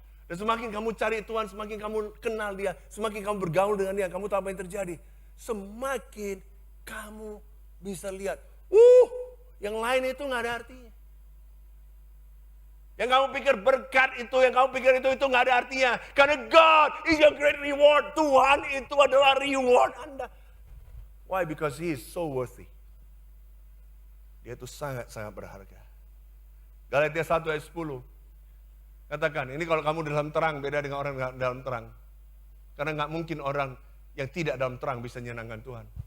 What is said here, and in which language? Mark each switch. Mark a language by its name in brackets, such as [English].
[Indonesian] Dan semakin kamu cari Tuhan, semakin kamu kenal Dia, semakin kamu bergaul dengan Dia, kamu tahu apa yang terjadi. Semakin kamu bisa lihat, yang lain itu gak ada artinya. Yang kamu pikir berkat itu, yang kamu pikir itu gak ada artinya. [English] Karena God is your great reward. [Indonesian] Tuhan itu adalah reward Anda. [English] Why? Because He is so worthy. [Indonesian] Dia itu sangat-sangat berharga. Galatia 1 ayat 10. Katakan, ini kalau kamu dalam terang beda dengan orang yang dalam terang. Karena gak mungkin orang yang tidak dalam terang bisa menyenangkan Tuhan.